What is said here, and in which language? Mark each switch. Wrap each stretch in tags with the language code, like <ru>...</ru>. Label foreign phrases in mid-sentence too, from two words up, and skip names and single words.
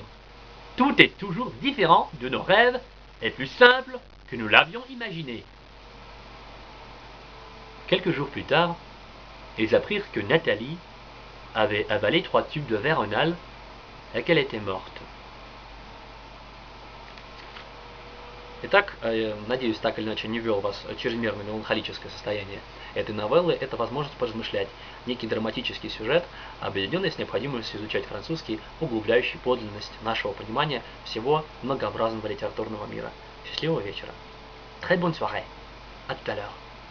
<fr>Tout est toujours différent de nos rêves et plus simple que nous l'avions imaginé. Quelques jours plus tard, ils apprirent que Nathalie avait avalé 3 tubes de Veronal et qu'elle était morte.</fr> <ru>Итак, надеюсь, так или иначе не ввел вас в чрезмерно меланхолическое состояние этой новеллы. Это возможность поразмышлять. Некий драматический сюжет, объединенный с необходимостью изучать французский, углубляющий подлинность нашего понимания всего многообразного литературного мира. Счастливого вечера.</ru> <fr>Très bonne soirée. À tout à l'heure.</fr>